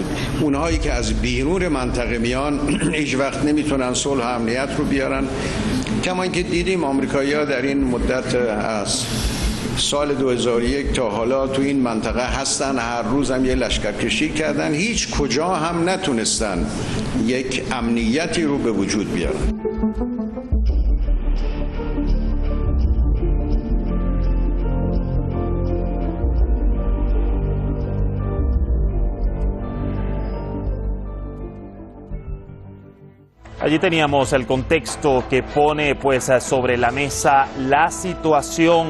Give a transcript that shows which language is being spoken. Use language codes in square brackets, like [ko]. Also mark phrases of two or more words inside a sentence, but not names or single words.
[fa] اونهایی که از بیرون منطقه میان هیچ وقت نمیتونن صلح و امنیت رو بیارن. کما اینکه دیدیم آمریکایی‌ها در این مدت از سال 2001 تا حالا تو این منطقه هستن، هر روز هم یه لشکرکشی کردن، هیچ کجا هم نتونستن یک امنیتی رو به وجود بیارن. [es] Allí teníamos el contexto que pone pues sobre la mesa la situación.